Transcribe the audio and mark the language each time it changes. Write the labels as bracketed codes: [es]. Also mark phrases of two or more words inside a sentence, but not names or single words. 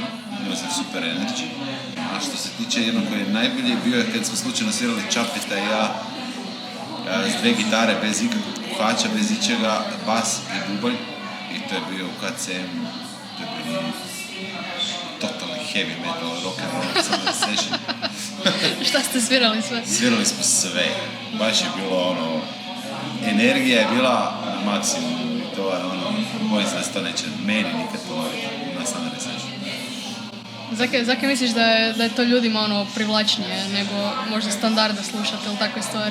[sr] Imao sam [en] super energy. [sr] A što se tiče jednog koji je najbolji, bio je kad smo slučajno svirali Čapita i ja s dve gitare, bez ikakvog kuhača, bez ičega, bas i bubanj. I to je bio u KCM, to je bio totalni [en] heavy metal, rock and roll, [sr] Sunrise Session. Šta ste svirali sve? Svirali smo sve. Baš je bilo energija je bila na maksimumu i to je bojim se da se to neće meni nikad ponoviti na Sunrise Session. Zakaj misliš da je to ljudima privlačnije nego možda standarda slušati ili takve stvari?